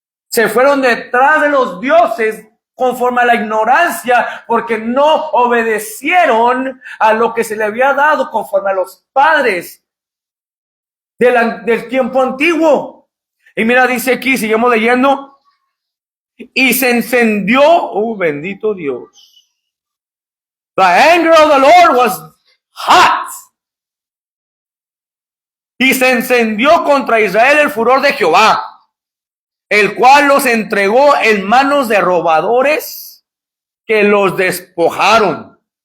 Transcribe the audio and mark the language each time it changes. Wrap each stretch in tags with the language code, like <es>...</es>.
<es>Se fueron detrás de los dioses conforme a la ignorancia, porque no obedecieron a lo que se le había dado conforme a los padres del tiempo antiguo. Y mira, dice aquí, seguimos leyendo, y se encendió, bendito Dios.</es> <en>The anger of the Lord was hot.</en> <es>Y se encendió contra Israel el furor de Jehová, el cual los entregó en manos de robadores que los despojaron.</es>